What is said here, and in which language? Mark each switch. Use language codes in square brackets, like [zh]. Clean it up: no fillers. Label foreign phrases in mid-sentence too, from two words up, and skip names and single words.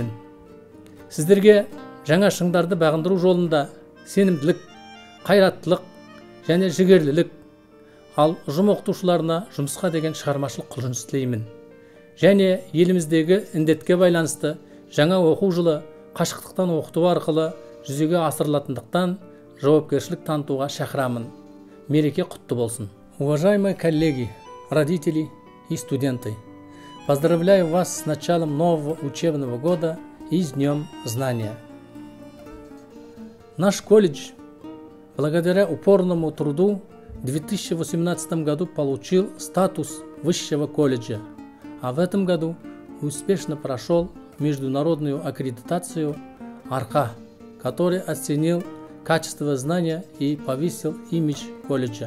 [kk] Сіздерге жаңа шыңдарды бағындыру жолында сенімділік, қайраттылық және жігерлілік, ал ұжым оқытушыларына жұмысқа деген шығармашылық құлшыныс тілеймін. Және еліміздегі індетке байланысты жаңа оқу жылы қашықтықтан оқыту арқылы жүзеге асырылатындықтан жауапкершілік танытуға шақырамын. Мереке құтты болсын. [ru] Уважаемые коллеги, родители и студенты, поздравляю вас с началом нового учебного года и с Днем Знания. Наш колледж, благодаря упорному труду, в 2018 году получил статус высшего колледжа, а в этом году успешно прошел международную аккредитацию АРКА, который оценил качество знания и повысил имидж колледжа.